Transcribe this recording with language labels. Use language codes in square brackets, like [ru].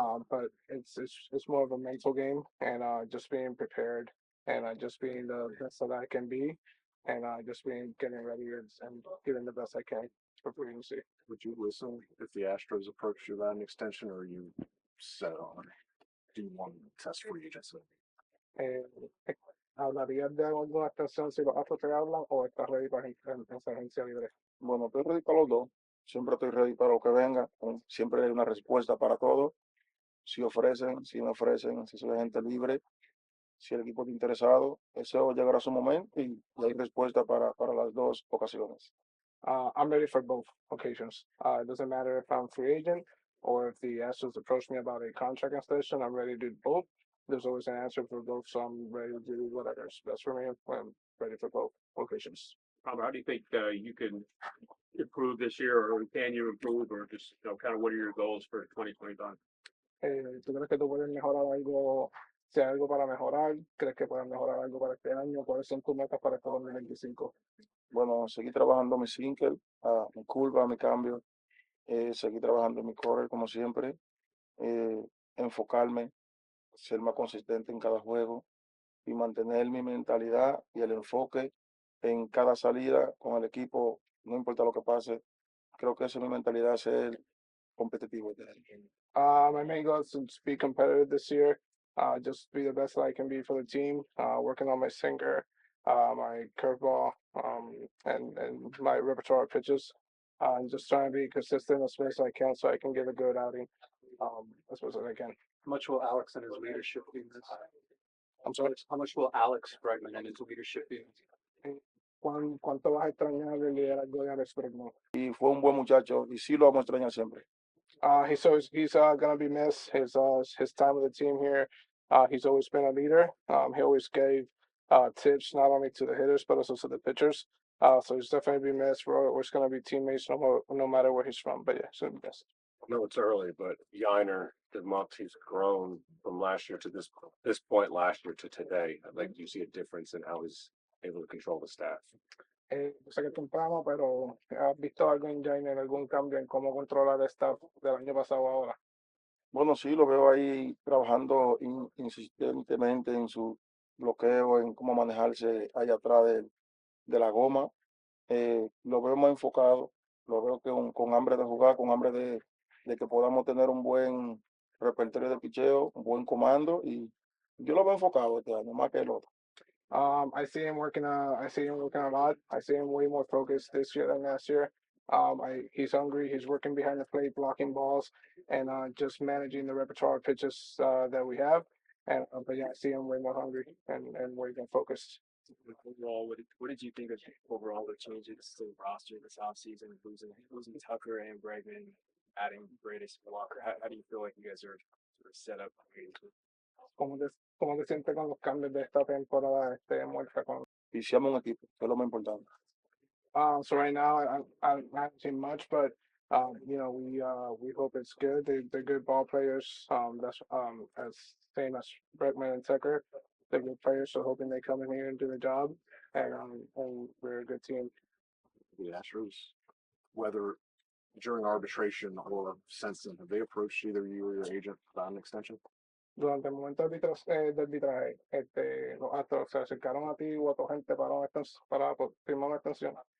[en] But it's more of a mental game and just being prepared and just being the best that I can be and just getting ready and giving the best I can for free agency. Would you listen if the Astros approached you about an extension, or are you set on do you want to test free agency? [es] ¿Hablarías de alguna extensión si los Astros te hablan o estás ready para esa agencia libre? Bueno, estoy ready para los dos. Siempre estoy ready para lo que venga. Siempre hay una respuesta para todo. Si ofrecen, si no ofrecen, si soy agente libre, si el equipo está interesado, eso llegará a su momento y hay respuesta para las dos ocasiones. [en] I'm ready for both occasions. It doesn't matter if I'm free agent or if the Astros approach me about a contract extension. I'm ready to do both. There's always an answer for both, so I'm ready to do whatever's best for me. I'm ready for both occasions. How do you think you can improve this year, or can you improve, or just kind of what are your goals for 2025? [es] ¿Tú crees que tú puedes mejorar algo, si hay algo para mejorar? ¿Crees que puedes mejorar algo para este año? ¿Cuáles son tus metas para este 2025? Bueno, seguir trabajando mi sinker, mi curva, mi cambio, seguir trabajando en mi core como siempre, enfocarme, ser más consistente en cada juego y mantener mi mentalidad y el enfoque en cada salida con el equipo, no importa lo que pase. Creo que esa es mi mentalidad, ser competitivo. [en] My main goal is to be competitive this year, just be the best that I can be for the team, working on my sinker, my curveball, and my repertoire of pitches, and just trying to be consistent as much as I can so I can get a good outing as much as I can. How much will Alex and his leadership be in this? I'm sorry? How much will Alex Bregman and his leadership be? [es] ¿Cuánto vas a extrañar el liderazgo de Alex Bregman? Y fue un buen muchacho y sí lo vamos a extrañar siempre. [en] He's gonna be missed. His time with the team here. He's always been a leader. He always gave tips not only to the hitters but also to the pitchers. So he's definitely be missed. We're gonna be teammates no matter where he's from. But yeah, he's gonna be missed. I know it's early, but Yainer, the month he's grown from last year to this point last year to today. I'd like you see a difference in how he's able to control the staff. [es] Sé que es temprano, pero ¿has visto algo en Jainer, algún cambio en cómo controlar el staff del año pasado ahora? Bueno, sí, lo veo ahí trabajando insistentemente en su bloqueo, en cómo manejarse allá atrás de la goma. Lo veo más enfocado, lo veo que con hambre de jugar, con hambre de que podamos tener un buen repertorio de picheo, un buen comando, y yo lo veo enfocado este año, más que el otro. [en] I see him working. I see him working a lot. I see him way more focused this year than last year. He's hungry. He's working behind the plate, blocking balls, and just managing the repertoire of pitches that we have. And but yeah, I see him way more hungry and way more focused. Overall, what did you think of overall the changes to the roster this offseason, losing Tucker and Bregman, adding Bradis Walker? How do you feel like you guys are sort of set up? [es] ¿Cómo te sientes con los cambios de esta temporada muerta con? Hicimos un equipo, que es lo más importante. [en] So right now I haven't seen much, but we hope it's good. They're good ball players. That's as same as Bregman and Tucker. They're good players, so hoping they come in here and do the job. And we're a good team. The Astros, whether during arbitration or since then, have they approached either you or your agent about an extension? [es] Durante el momento de arbitraje, los Astros se acercaron a ti o a tu gente para firmar una extensión.